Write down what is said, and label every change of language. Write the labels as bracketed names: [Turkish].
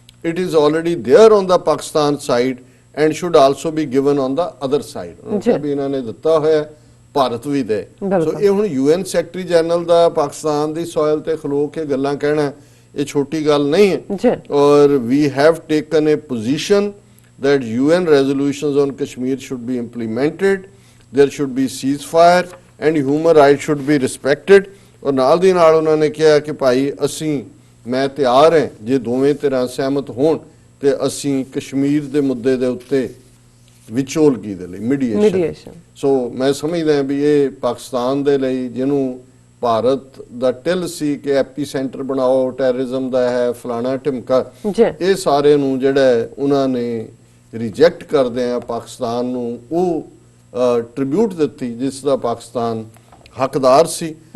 [English] It is already there on the Pakistan side and should also be given on the other side। [Punjabi] ਵੀ ਇਹਨਾਂ ਨੇ ਦਿੱਤਾ ਹੋਇਆ, ਭਾਰਤ ਵੀ ਦੇ। ਸੋ ਇਹ ਹੁਣ UN ਸੈਕਟਰੀ ਜਨਰਲ ਦਾ ਪਾਕਿਸਤਾਨ ਦੀ ਸੋਇਲ ਤੇ ਖਲੋ ਕੇ ਗੱਲਾਂ ਕਹਿਣਾ ਇਹ ਛੋਟੀ ਗੱਲ ਨਹੀਂ ਹੈ। [English] ਔਰ we have taken a position that UN resolutions on Kashmir should be implemented, there should be ceasefire and human rights should be respected। [Punjabi] ਔਰ ਨਾਲ ਦੀ ਨਾਲ ਉਹਨਾਂ ਨੇ ਕਿਹਾ ਕਿ ਭਾਈ ਅਸੀਂ ਮੈਂ ਤਿਆਰ ਹਾਂ ਜੇ ਦੋਵੇਂ ਧਿਰਾਂ ਸਹਿਮਤ ਹੋਣ ਤੇ ਅਸੀਂ ਕਸ਼ਮੀਰ ਦੇ ਮੁੱਦੇ ਦੇ ਉੱਤੇ ਵਿਚੋਲਗੀ ਦੇ ਲਈ ਮੀਡੀਏਸ਼ਨ। ਸੋ ਮੈਂ ਸਮਝਦਾ ਵੀ ਇਹ ਪਾਕਿਸਤਾਨ ਦੇ ਲਈ ਜਿਹਨੂੰ ਭਾਰਤ ਦਾ ਟਿਲ ਸੀ ਕਿ ਐਪੀ ਸੈਂਟਰ ਬਣਾਓ ਟੈਰਰਿਜ਼ਮ ਦਾ ਹੈ ਫਲਾਣਾ ਢਿਮਕਾ, ਇਹ ਸਾਰੇ ਨੂੰ ਜਿਹੜਾ ਉਹਨਾਂ ਨੇ ਰਿਜੈਕਟ ਕਰਦੇ ਆ ਪਾਕਿਸਤਾਨ ਨੂੰ ਉਹ ਟ੍ਰਿਬਿਊਟ ਦਿੱਤੀ ਜਿਸ ਦਾ ਪਾਕਿਸਤਾਨ ਹੱਕਦਾਰ ਸੀ।